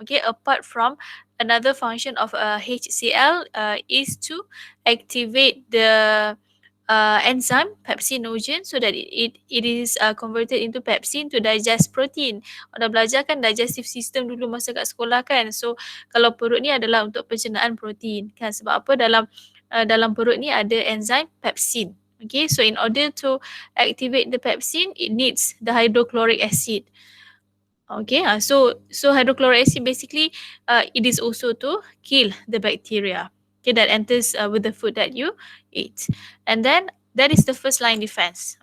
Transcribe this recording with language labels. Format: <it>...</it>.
<en>Okay, apart from another function of HCl is to activate the enzyme pepsinogen, so that it is converted into pepsin to digest protein.</en> <ms>Dah belajar kan digestive system dulu masa kat sekolah kan. So kalau perut ni adalah untuk pencernaan protein kan. Sebab apa, dalam perut ni ada enzim pepsin.</ms> <en>Okay, so in order to activate the pepsin, it needs the hydrochloric acid. Okay, so hydrochloric acid basically it is also to kill the bacteria. Okay, that enters with the food that you eat, and then that is the first line defense.</en>